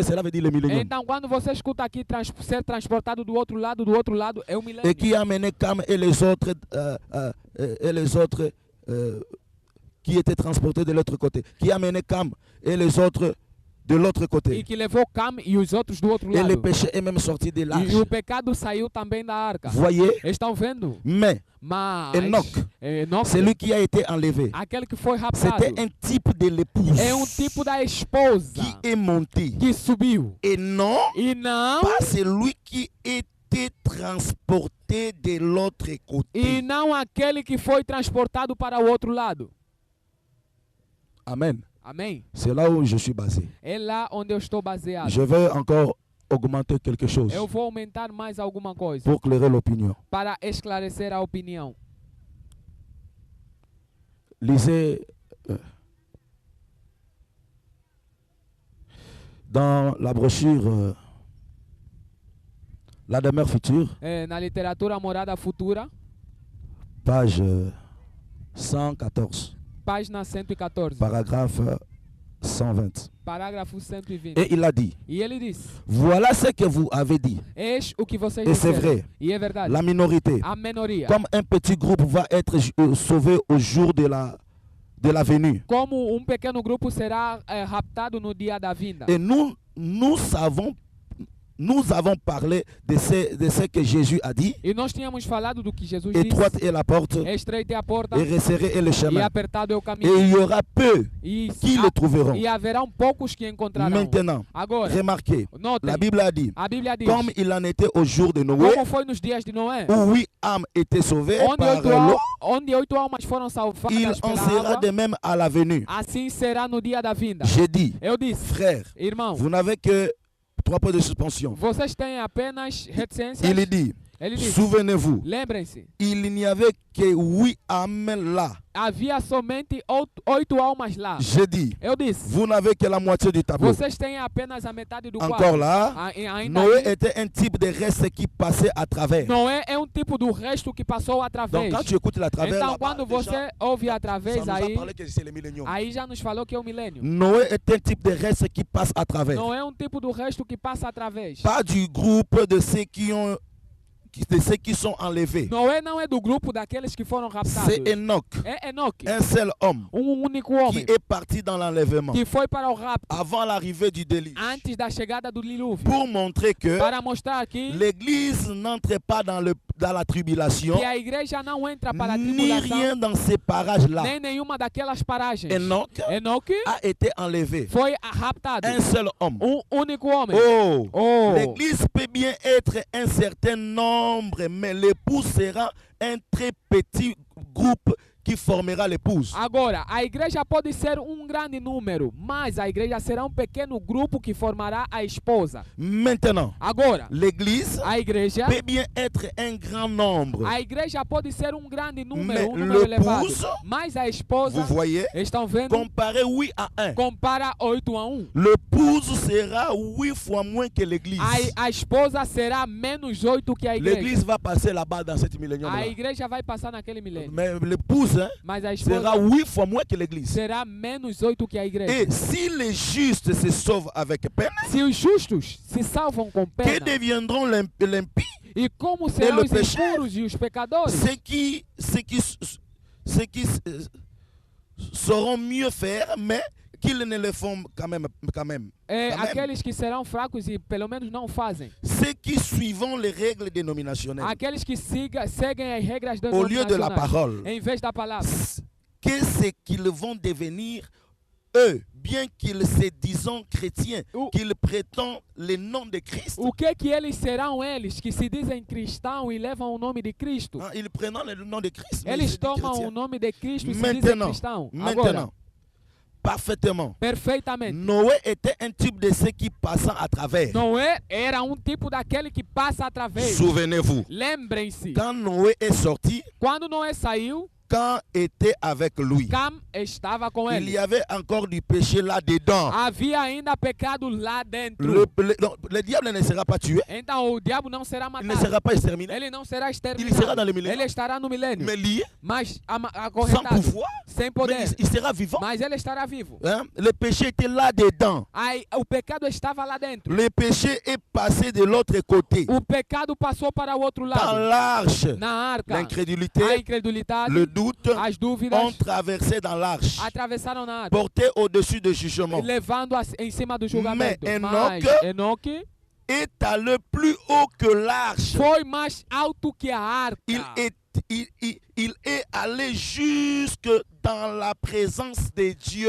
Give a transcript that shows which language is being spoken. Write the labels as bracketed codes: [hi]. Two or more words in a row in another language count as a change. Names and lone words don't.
[fr] cela veut dire le millénium. [pt] Então, quando você escuta aqui ser transportado do outro lado é o [fr] Et [pt] milênio. [fr] qui a amené Cam et les autres, qui étaient transportés de l'autre côté. Qui a amené Cam et les autres de l'autre [pt] E [fr] côté. [pt] que levou Cam e os outros do outro [fr] Et le [pt] lado. [fr] péché est même sorti de l'arche. [pt] E o pecado saiu também da arca. [fr] Voyez, [pt] Estão vendo? [fr] mais [pt] Mas Enoque, Enoque, [fr] celui qui a été enlevé, [pt] aquele que foi raptado, [fr] c'était un type de l'épouse [pt] é um tipo da esposa [fr] qui est monté. [pt] que subiu. [fr] Et non [pt] E não, [fr] pas celui qui était transporté de l'autre [pt] e [fr] côté. [pt] não aquele que foi transportado para o outro lado. [fr] Amen. [pt] Amém? [fr] C'est là où je suis basé. [pt] É lá onde eu estou baseado. [fr] Je vais encore augmenter quelque chose [pt] Eu vou aumentar mais alguma coisa [fr] pour éclairer l'opinion. [pt] para esclarecer a opinião. [fr] Lisez dans la brochure La demeure future, [pt] Na literatura Morada Futura, [fr] page 114, [pt] página 114, [fr] paragraphe 120. [pt] parágrafo 120. [fr] Et il a dit, [pt] E ele disse: [fr] voilà ce que vous avez dit. [pt] eis o que vocês [fr] Et c'est [pt] disseram. [fr] vrai, [pt] E é verdade. [fr] la minorité, [pt] A minoria, [fr] comme un petit groupe va être sauvé au jour de la venue. [pt] como um pequeno grupo será raptado no dia da vinda. [fr] Et nous avons parlé de ce que Jésus a dit. [pt] E nós tínhamos falado do que Jesus disse: [fr] Étroite est la porte [pt] estreita é a porta [fr] et resserré est le [pt] e [fr] chemin. [pt] apertado é o [fr] Et [pt] caminho. [fr] il y aura peu [pt] E, [fr] qui le trouveront. [pt] e haverão poucos que encontrarão. [fr] Maintenant, [pt] Agora, [fr] remarquez, [pt] notem, [fr] la Bible a dit, [pt] a Bíblia diz: [fr] comme il en était au jour de Noé, [pt] como foi nos dias de Noé, [fr] où 8 âmes étaient sauvées par l'eau, [pt] onde 8 almas foram salvadas [fr] il en [pt] pela [fr] sera [pt] água, [fr] de même à la venue. [pt] assim será no dia da vinda. [fr] J'ai dit, [pt] Eu disse: [fr] frère, [pt] irmão, [fr] vous n'avez que 3 points de suspension. [pt] vocês têm apenas reticências. [fr] Il dit, [pt] Ele disse: [fr] souvenez-vous, [pt] lembrem-se, [fr] il n'y avait que 8 âmes là. [pt] havia somente 8 almas lá. [fr] J'ai dit, [pt] Eu disse: [fr] vous n'avez que la moitié du tableau. [pt] vocês têm apenas a metade do [fr] Encore [pt] quadro. [fr] là, [pt] Ainda Noé aí, [fr] était un type de reste qui passait à travers. [pt] Noé é um tipo do resto que passou [fr] Donc [pt] através. [fr] quand tu écoutes la travers, [pt] Então, [fr] là-bas, [pt] quando [fr] déjà, [pt] você ouve [fr] ça [pt] através [fr] nous a [pt] aí, [fr] parlé que c'est le millénium. [pt] aí já nos falou que é o milênio. [fr] Noé est un type de reste qui passe à travers. [pt] Não é um tipo do resto que passa através. [fr] Pas du groupe de ceux qui sont enlevés. [pt] Noé não é do grupo daqueles que foram raptados. [fr] C'est Enoch, [pt] É Enoque, [fr] un seul homme [pt] único [fr] qui [pt] homem [fr] est parti dans l'enlèvement [pt] que foi para o rapto [fr] avant l'arrivée du déluge [pt] antes da chegada do dilúvio, [fr] pour montrer que [pt] para mostrar que [fr] l'église n'entre pas dans la tribulation [pt] a igreja não entra para a [fr] ni [pt] tribulação, [fr] rien dans ces parages-là. [pt] nem nenhuma daquelas paragens. Enoch Enoque [fr] a été enlevé. [pt] foi raptado, [fr] Un seul homme. [pt] único homem. [fr] Oh, [pt] Oh. [fr] l'église peut bien être un certain nombre, mais l'époux sera un très petit groupe qui formera l'épouse. [pt] Agora, a igreja pode ser grande número, mas a igreja será pequeno grupo que formará a esposa. [fr] Maintenant, [pt] Agora, [fr] l'église [pt] a igreja [fr] peut bien être un grand nombre. [pt] A igreja pode ser grande número, [fr] Mais [pt] número elevado. [fr] l'épouse, [pt] Mas a esposa, [fr] Vous voyez, [pt] estão vendo? [fr] comparé 8 à 1. [pt] Compara 8-1. [fr] L'épouse sera 8 fois moins que l'église. [pt] A esposa será menos 8 que a igreja. [fr] L'église va passer là-bas dans cette millénium. [pt] A igreja vai passar naquele milênio. [fr] Mais l'épouse [pt] Mas a esposa [fr] sera 8 fois moins que l'église. [pt] será menos 8 que a igreja. [fr] Et si les justes se sauvent avec peine, [pt] Se os justos se salvam com [fr] que [pt] pena, [fr] deviendront l'impie? [pt] e como serão [fr] le [pt] os [fr] péché? [pt] impuros e os pecadores? [fr] Ceux qui sauront mieux faire, mais qu'ils ne le font quand même. [pt] É [fr] Quand même. [pt] aqueles que serão fracos e pelo menos não fazem. [fr] Ceux qui suivront les règles dénominationnelles [pt] Aqueles que seguem as regras [fr] au lieu de la [pt] denominacionais, [fr] parole. [pt] em vez da palavra. [fr] Qu'est-ce qu'ils vont devenir, eux, bien qu'ils se disent chrétiens, qu'ils prétendent le nom de Christ? [pt] O que eles serão eles que se dizem cristãos e levam o nome de Cristo? [fr] Hein, ils prennent le nom de Christ. mais [pt] Eles [fr] ils se disent [pt] tomam o [fr] chrétiens. [pt] nome de Cristo e se dizem [fr] Maintenant, [pt] cristãos. Agora, [fr] maintenant, parfaitement. [pt] perfeitamente. [fr] Noé était un type de ceux qui passent à travers. [pt] Noé era tipo daquele que passa através. [fr] Souvenez-vous, [pt] Lembrem-se, [fr] quand Noé est sorti, [pt] quando Noé saiu, [fr] Cam était avec lui. [pt] Cam estava com [fr] Il [pt] ele. [fr] y avait encore du péché là-dedans. [pt] Havia ainda pecado lá dentro. [fr] Le diable ne sera pas tué. [pt] Então o diabo não será [fr] Il ne [pt] matado. [fr] sera pas exterminé. [pt] Ele não será [fr] Il [pt] exterminado. [fr] sera dans le millénaire. [pt] Ele estará no milênio. [fr] Mais lié, [pt] Mas [fr] sans [pt] acorrentado, [fr] pouvoir, [pt] sem [fr] mais [pt] poder. [fr] il sera vivant. [pt] Mas ele estará vivo. [fr] Hein? Le péché était là-dedans. [pt] Aí, o pecado estava lá dentro. [fr] Le péché est passé de l'autre côté. [pt] O pecado passou para o outro [fr] Dans [pt] lado. [fr] l'arche, [pt] Na arca, a [fr] l'incrédulité, [pt] incredulidade, [fr] le doute [pt] as [fr] ont [pt] dúvidas [fr] traversé dans l'arche, [pt] atravessaram na arca, [fr] porté au-dessus du jugement. [pt] levando em cima do julgamento. [fr] Mais [pt] Mas Enoque [fr] Est allé plus haut que l'arche. [pt] foi mais alto que a arca. [fr] Il est allé jusque dans la présence de Dieu.